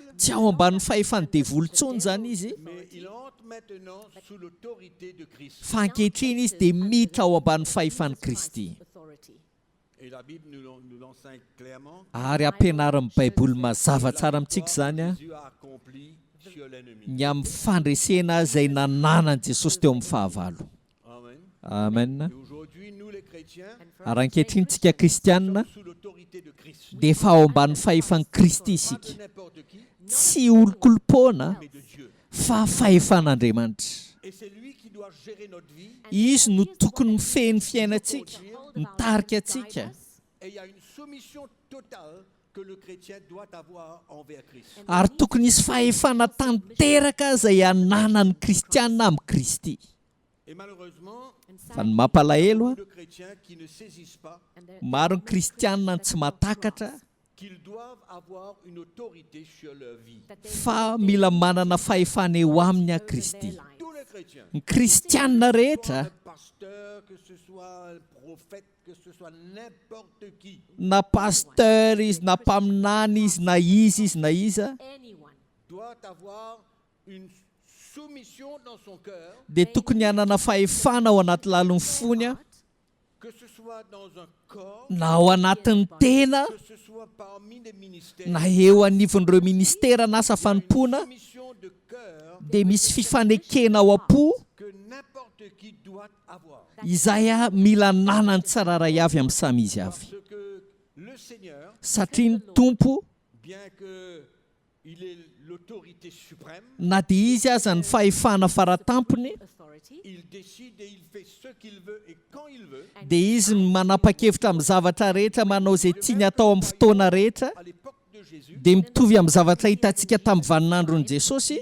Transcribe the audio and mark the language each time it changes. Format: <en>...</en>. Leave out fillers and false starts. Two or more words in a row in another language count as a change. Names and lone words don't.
<mg>Tsy ao ambanin'ny fahefan'ny devoly intsony zany izy,</mg> <fr>mais il entre maintenant sous l'autorité de Christ.</fr> <mg>fa ankehitriny izy dia miditra ao ambanin'ny fahefan'i Kristy.</mg> <fr>Et la Bible nous l'enseigne clairement.</fr> <mg>Ary ampianarin'ny Baiboly mazava tsara amintsika zany a,</mg> <fr>Jésus a accompli sur l'ennemi.</fr> <mg>ny amin'ny fandresena izay nananan'i Jesosy teo amin'ny fahavalo. Amen. Amen.</mg> <fr>Et aujourd'hui, nous les chrétiens,</fr> <mg>Ary ankehitriny tsika kristianina</mg> <fr>sous l'autorité de Christ.</fr> <mg>dia efa ao ambanin'ny fahefan'i Kristy</mg> <fr>Pas</fr> <mg>isika.</mg> <fr>de n'importe qui,</fr> <mg>Tsy olo-kolopona</mg> <fr>mais de Dieu.</fr> <mg>fa fahefan'Andriamanitra.</mg> <fr>Et c'est lui qui doit gérer notre vie.</fr> <mg>Izy no tokony mifehy ny fiainantsika, mitarika atsika.</mg> <fr>Et il y a une soumission totale que le chrétien doit avoir envers Christ.</fr> <mg>Ary tokony isy fahefana tanteraka izay ananan'ny kristianina amin'ny Kristy.</mg> <fr>Et malheureusement,</fr> <mg>Fa ny mampalahelo a,</mg> <fr>beaucoup de chrétiens qui ne saisissent pas</fr> <mg>maro ny kristianina tsy mahatakatra</mg> <fr>qu'ils doivent avoir une autorité sur leur vie.</fr> <mg>fa mila manana fahefana eo aminy a Kristy.</mg> <fr>Tous les chrétiens,</fr> <mg>Ny kristianina</mg> <fr>que ce soit</fr> <mg>rehetra,</mg> <fr>un pasteur, que ce soit un prophète, que ce soit n'importe qui,</fr> <mg>na pasteur izy, na mpaminany izy, na iza,</mg> <fr>doit avoir une soumission dans son cœur,</fr> <mg>dia tokony hanana fahefana ao anaty lalon'ny fony a,</mg> <fr>que ce soit dans un corps,</fr> <mg>na ao anatin'ny tena,</mg> <fr>que ce soit parmi les ministères.</fr> <mg>na eo anivon'ireo ministera na asa fanompoana,</mg> <fr>Soumission de cœur</fr> <mg>dia misy fifanekena ao am-po,</mg> <fr>que n'importe qui doit avoir.</fr> <mg>izay a mila nanany tsiraray avy amin'ny samy izy avy.</mg> <fr>Parce que le Seigneur,</fr> <mg>Satria ny Tompo,</mg> <fr>bien qu'il ait l'autorité suprême,</fr> <mg>na dia izy aza ny fahefana faratampony,</mg> <fr>il décide et il fait ce qu'il veut et quand il veut.</fr> <mg>dia izy no manapa-kevitra amin'ny zavatra rehetra, manao izay tiany atao amin'ny fotoana rehetra,</mg> <fr>À l'époque de Jésus,</fr> <mg>dia mitovy amin'ny zavatra hitantsika tamin'ny vaninandron'i Jesosy,</mg>